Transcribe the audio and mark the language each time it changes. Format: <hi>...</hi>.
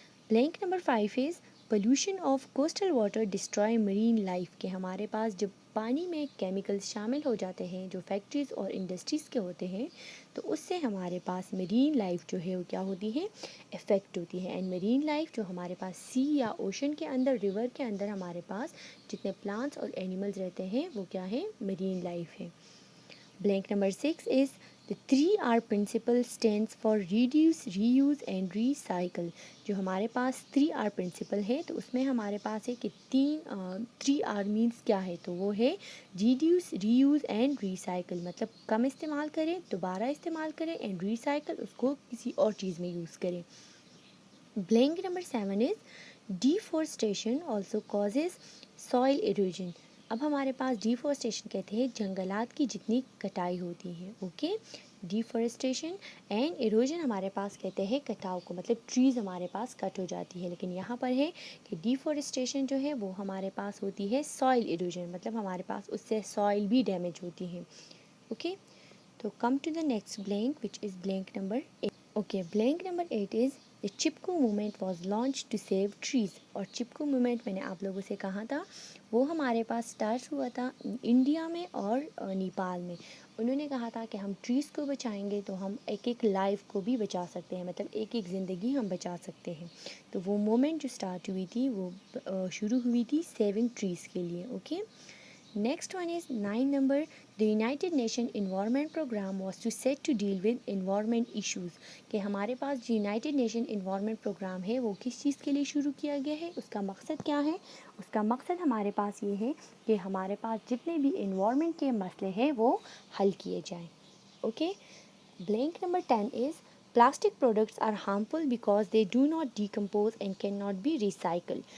<en>blank number 5 is pollution of coastal water destroy marine life,</en> <ur>کہ ہمارے پاس جب پانی میں کیمیکلز شامل ہو جاتے ہیں جو فیکٹریز اور انڈسٹریز کے ہوتے ہیں، تو اس سے ہمارے پاس مرین لائف جو ہے وہ کیا ہوتی ہے؟ افیکٹ ہوتی ہے. اینڈ مرین لائف جو ہمارے پاس سی یا اوشن کے اندر، ریور کے اندر ہمارے پاس جتنے پلانٹس اور اینیملز رہتے ہیں وہ کیا ہے؟ مرین لائف ہے.</ur> <en>Blank number 6 is the 3R principle stands for reduce, reuse and recycle.</en> <ur>جو ہمارے پاس 3R principle ہے تو اس میں ہمارے پاس ہے کہ 3R means کیا ہے؟ تو وہ ہے</ur> <en>reduce, reuse and recycle،</en> <ur>مطلب کم استعمال کریں، دوبارہ استعمال کریں،</ur> <en>and recycle</en> <ur>اس کو کسی اور چیز میں یوز کریں.</ur> <en>Blank number 7 is deforestation also causes soil erosion.</en> <ur>اب ہمارے پاس ڈیفورسٹیشن کہتے ہیں جنگلات کی جتنی کٹائی ہوتی ہے. اوکے، ڈیفورسٹیشن اینڈ ایروجن ہمارے پاس کہتے ہیں کٹاؤ کو، مطلب ٹریز ہمارے پاس کٹ ہو جاتی ہے. لیکن یہاں پر ہے کہ ڈیفورسٹیشن جو ہے وہ ہمارے پاس ہوتی ہے سوائل ایروجن، مطلب ہمارے پاس اس سے سوائل بھی ڈیمیج ہوتی ہے.</ur> <en>Okay, تو come to the next blank which is blank number 8. Okay, blank number 8 is The Chipko movement was launch to save trees.</en> <ur>اور چپکو موومنٹ میں نے آپ لوگوں سے کہا تھا وہ ہمارے پاس اسٹارٹ ہوا تھا انڈیا میں اور نیپال میں. انہوں نے کہا تھا کہ ہم ٹریز کو بچائیں گے تو ہم ایک ایک لائف کو بھی بچا سکتے ہیں، مطلب ایک ایک زندگی ہم بچا سکتے ہیں. تو وہ موومنٹ جو اسٹارٹ ہوئی تھی وہ شروع ہوئی تھی سیونگ ٹریز کے لیے.</ur> <en>Okay, next one is 9 number. The United Nations Environment Program was to set to deal with environment issues.</en> <ur>کہ ہمارے پاس جو یونائٹڈ نیشن انوائرمنٹ پروگرام ہے وہ کس چیز کے لیے شروع کیا گیا ہے؟ اس کا مقصد کیا ہے؟ اس کا مقصد ہمارے پاس یہ ہے کہ ہمارے پاس جتنے بھی انوائرمنٹ کے مسئلے ہیں وہ حل کیے جائیں.</ur> <en>Okay, blank number 10 is plastic products are harmful because they do not decompose and can not be recycle.</en>